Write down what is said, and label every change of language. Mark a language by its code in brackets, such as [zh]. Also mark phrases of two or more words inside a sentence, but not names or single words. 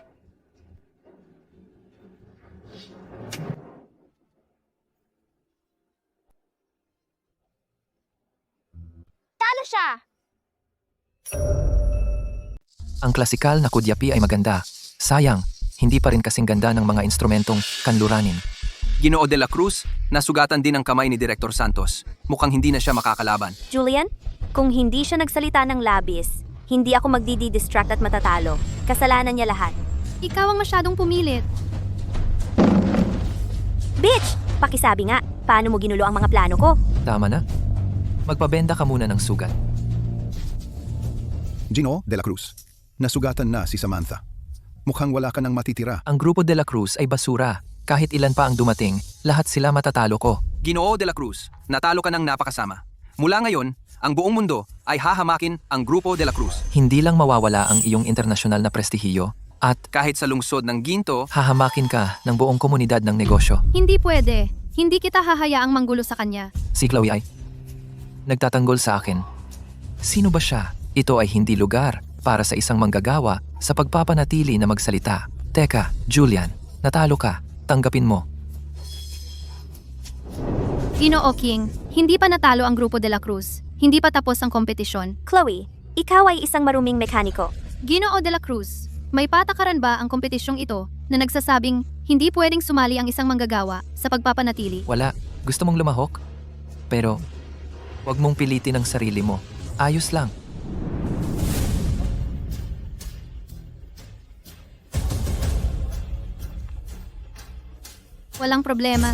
[tl] Talo siya! Ang klasikal na Kudyapi ay maganda. Sayang, hindi pa rin kasing ganda ng mga instrumentong kanluranin. Ginoo de la Cruz, nasugatan din ang kamay ni Director Santos. Mukhang hindi na siya makakalaban. Julian, kung hindi siya nagsalita ng labis, hindi ako magdi-distract at matatalo. Kasalanan niya lahat. Ikaw ang masyadong pumilit. Bitch! Pakisabi nga, paano mo ginulo ang mga plano ko? Tama na? Magpabenda ka muna ng sugat. Gino de la Cruz, nasugatan na si Samantha. Mukhang wala ka nang matitira. Ang grupo de la Cruz ay basura. Kahit ilan pa ang dumating, lahat sila matatalo ko. Ginoo de la Cruz, natalo ka ng napakasama. Mula ngayon, ang buong mundo ay hahamakin ang Grupo de la Cruz. Hindi lang mawawala ang iyong internasyonal na prestihiyo at Kahit sa lungsod ng Ginto, hahamakin ka ng buong komunidad ng negosyo. Hindi pwede. Hindi kita hahayaang manggulo sa kanya. Si Chloe ay nagtatanggol sa akin. Sino ba siya? Ito ay hindi lugar para sa isang manggagawa sa pagpapanatili na magsalita. Teka, Julian, natalo ka. Tanggapin mo. Ginoo King, hindi pa natalo ang grupo de la Cruz. Hindi pa tapos ang kompetisyon. Chloe, ikaw ay isang maruming mekaniko. Ginoo de la Cruz, may patakaran ba ang kompetisyong ito na nagsasabing hindi pwedeng sumali ang isang manggagawa sa pagpapanatili? Wala. Gusto mong lumahok? Pero, wag mong pilitin ang sarili mo. Ayos lang. Walang problema.